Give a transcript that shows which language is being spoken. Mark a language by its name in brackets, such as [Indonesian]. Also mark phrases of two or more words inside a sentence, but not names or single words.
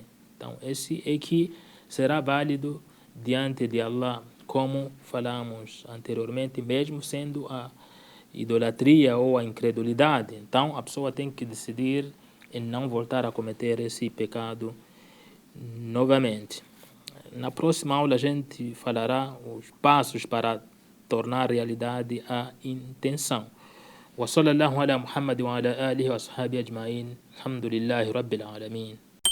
[Portuguese] Então, esse é que será válido diante de Allah, como falamos anteriormente, mesmo sendo a idolatria ou a incredulidade. Então, a pessoa tem que decidir em não voltar a cometer esse pecado novamente. Na próxima aula a gente falará os passos para tornar realidade a intenção. [Arabic] وصلى الله على محمد وعلى آله وأصحابه أجمعين الحمد لله رب العالمين